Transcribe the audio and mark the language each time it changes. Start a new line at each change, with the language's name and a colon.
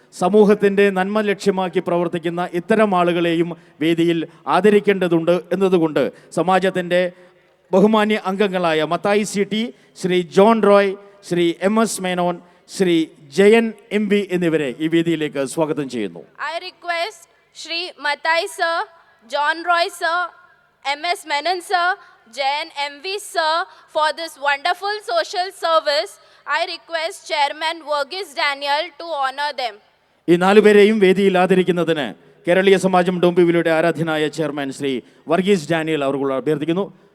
Malayalam: സമൂഹത്തിൻ്റെ നന്മ ലക്ഷ്യമാക്കി പ്രവർത്തിക്കുന്ന ഇത്തരം ആളുകളെയും വേദിയിൽ ആദരിക്കേണ്ടതുണ്ട് എന്നതുകൊണ്ട് സമാജത്തിൻ്റെ ബഹുമാന്യ അംഗങ്ങളായ Mathai CT, Shri John Roy, Shri MS Menon, Shri Jayan MB എന്നിവരെ ഈ വേദിയിലേക്ക് സ്വാഗതം ചെയ്യുന്നു.
English: I request Shri Matai sir, John Roy sir, MS Menon sir, Jayan MV sir for this wonderful social service. I request Chairman Verghese Daniel to honor them.
Malayalam: ഈ 4 പേരെയും വേദിയിൽ ആദരിക്കുന്നതിന് കേരളീയ സമാജം ഡോംബിവില്ലിയുടെ ആരാധ്യനായ ചെയർമാൻ ശ്രീ വർഗീസ് ഡാനിയൽ അവർ അഭ്യർത്ഥിക്കുന്നു.